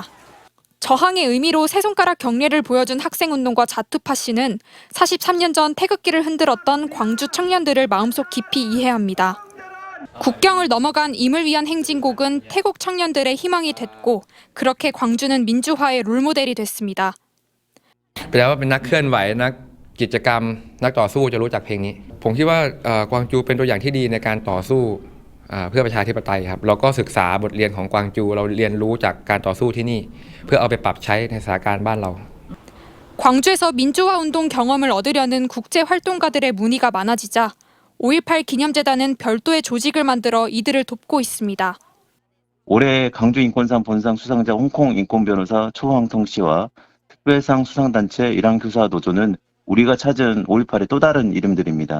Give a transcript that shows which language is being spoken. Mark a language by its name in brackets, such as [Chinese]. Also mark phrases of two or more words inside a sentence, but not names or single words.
[Korean] 저항의 의미로 세 손가락 경례를 보여준 학생운동가 자투파 씨는 43년 전 태극기를 흔들었던 광주 청년들을 마음속 깊이 이해합니다. 국경을 넘어간 임을 위한 행진곡은 태국 청년들의 희망이 됐고 그렇게 광주는 민주화의 롤모델이 됐습니다. [Thai] แปลว่าเป็นนักเคลื่อนไหวนักกิจกรรมนักต่อสู้จะรู้จักเพลงนี้ผมคิดว่ากวางจูเป็นตัวอย่างที่ดีในการต่อสู้เพื่อประชาธิปไตยครับเราก็ศึกษาบทเรียนของกวางจูเราเรียนรู้จากการต่อสู้ที่นี่เพื่อเอาไปปรับใช้ในสถานการณ์บ้านเรา [Korean] 광주에서 민주화 운동 경험을 얻으려는 국제 활동가들의 문의가 많아지자 5.18 기념재단은 별도의 조직을 만들어 이들을 돕고 있습니다. 올해 광주인권상 본상 수상자 홍콩 인권변호사 초황성 씨와 특별상 수상단체 이랑교사노조는 우리가 찾은 5.18의 또 다른 이름들입니다.